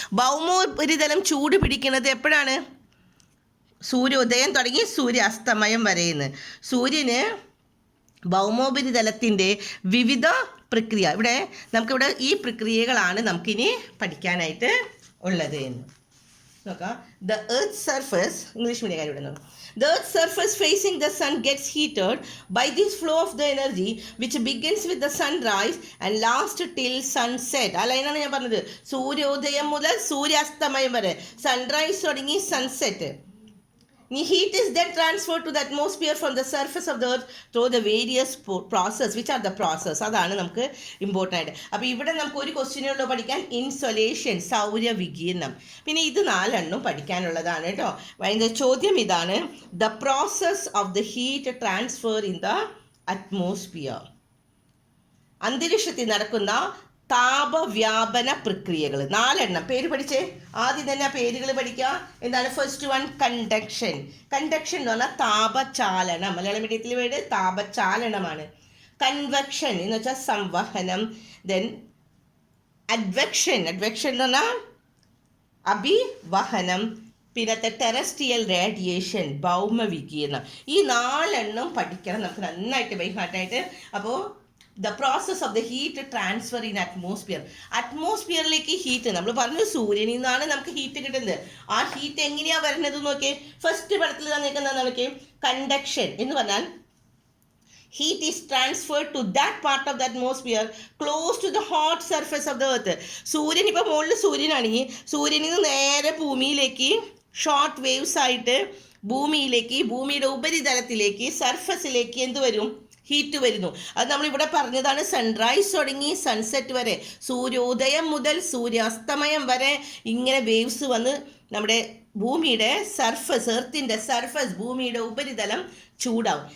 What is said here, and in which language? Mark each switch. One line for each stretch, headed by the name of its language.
Malayalam: ഭൗമോപരിതലം ചൂട് പിടിക്കുന്നത് എപ്പോഴാണ്? സൂര്യോദയം തുടങ്ങി സൂര്യാസ്തമയം വരെയെന്ന്. സൂര്യന് ഭൗമോപരിതലത്തിൻ്റെ വിവിധ പ്രക്രിയ. ഇവിടെ നമുക്കിവിടെ ഈ പ്രക്രിയകളാണ് നമുക്കിനി പഠിക്കാനായിട്ട് ഉള്ളത് എന്ന് നോക്കാം.
English: the earth surface,
Malayalam: English medium ഇവിടെ നോക്കാം.
English: The earth's surface facing the sun gets heated by this flow of the energy which begins with the sunrise and lasts till sunset.
Malayalam: ആ ലൈനാണ് ഞാൻ പറഞ്ഞത്. സൂര്യോദയം മുതൽ സൂര്യാസ്തമയം വരെ, സൺറൈസ് തുടങ്ങി sunset.
English: Heat is then transferred to the atmosphere from the surface of the earth through the various process. Which are the process?
Malayalam: അതാണ് നമുക്ക് ഇമ്പോർട്ടൻ്റ് ആയിട്ട്. അപ്പോൾ ഇവിടെ നമുക്ക് ഒരു ക്വസ്റ്റ്യനുള്ളൂ പഠിക്കാൻ, ഇൻസൊലേഷൻ, സൗരവികിരണം. പിന്നെ ഇത് 4 പഠിക്കാനുള്ളതാണ് കേട്ടോ. അതിൻ്റെ ചോദ്യം ഇതാണ്:
English: The process of the heat transfer in the atmosphere.
Malayalam: അന്തരീക്ഷത്തിൽ നടക്കുന്ന താപവ്യാപന പ്രക്രിയകൾ 4 പേര് പഠിച്ചേ. ആദ്യം തന്നെ ആ പേരുകൾ പഠിക്കുക. എന്താണ്? First one conduction. കണ്ടക്ഷൻ എന്ന് പറഞ്ഞാൽ താപചാലനം. മലയാളം മീഡിയത്തിൽ വേണ്ട താപചാലനമാണ്. കൺവെക്ഷൻ എന്ന് വെച്ചാൽ സംവഹനം. Then advection. അഡ്വെക്ഷൻ എന്ന് പറഞ്ഞാൽ അഭിവഹനം. പിന്നത്തെ ടെറസ്ട്രിയൽ റേഡിയേഷൻ, ഭൗമവികിരണം. ഈ 4 പഠിക്കണം നമുക്ക് നന്നായിട്ട് ബൈ ഹാർട്ടായിട്ട്. അപ്പോൾ
English: The process of the heat transfer in atmosphere.
Malayalam: അറ്റ്മോസ്ഫിയറിലേക്ക് heat, നമ്മൾ പറഞ്ഞു സൂര്യനിൽ നിന്നാണ് നമുക്ക് ഹീറ്റ് കിട്ടുന്നത്. ആ ഹീറ്റ് എങ്ങനെയാണ് വരുന്നത് നോക്കിയേ. ഫസ്റ്റ് പടത്തിൽ തന്നിരിക്കുന്നത് നോക്കിയേ, കണ്ടക്ഷൻ എന്ന് പറഞ്ഞാൽ
English: heat is transferred to that part of the atmosphere close to the hot surface of the earth.
Malayalam: സൂര്യൻ ഇപ്പോൾ മുകളിൽ സൂര്യനാണെങ്കിൽ സൂര്യനിൽ നിന്ന് നേരെ ഭൂമിയിലേക്ക് ഷോർട്ട് വേവ്സ് ആയിട്ട് ഭൂമിയിലേക്ക്, ഭൂമിയുടെ ഉപരിതലത്തിലേക്ക്, സർഫസിലേക്ക് എന്ത് വരും? ഹീറ്റ് വരുന്നു. അത് നമ്മളിവിടെ പറഞ്ഞതാണ്. സൺറൈസ് തുടങ്ങി സൺസെറ്റ് വരെ, സൂര്യോദയം മുതൽ സൂര്യാസ്തമയം വരെ ഇങ്ങനെ വേവ്സ് വന്ന് നമ്മുടെ ഭൂമിയുടെ സർഫസ്, എർത്തിൻ്റെ സർഫസ്, ഭൂമിയുടെ ഉപരിതലം ചൂടാവും.